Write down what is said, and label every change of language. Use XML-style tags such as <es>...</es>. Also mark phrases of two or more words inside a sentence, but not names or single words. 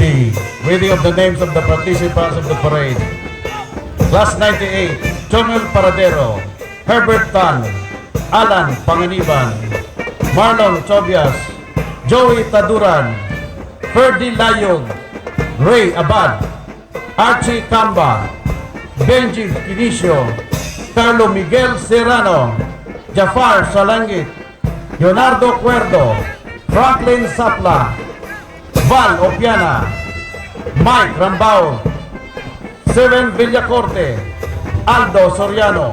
<en>the reading of the names of the participants of the parade. Class 98, Jomel Paradero, Herbert Tan, Alan Panganiban, Marlon Tobias, Joey Taduran, Ferdy Layog, Ray Abad, Archie Camba, Benji Quinicio, Carlo Miguel Serrano, Jafar Salangit, Leonardo Cuerdo, Franklin Sapla, Val Opiana, Mike Rambao, Seven Villacorte, Aldo Soriano.</en>